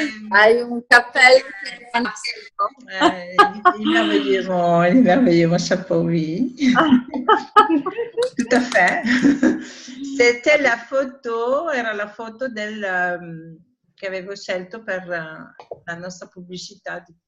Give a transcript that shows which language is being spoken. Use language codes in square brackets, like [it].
[it] Hai un cappello fantastico. [fr] Il est merveilleux, mon chapeau, oui. Tout à fait. C'était la photo, [it] era la foto che avevo scelto per la nostra pubblicità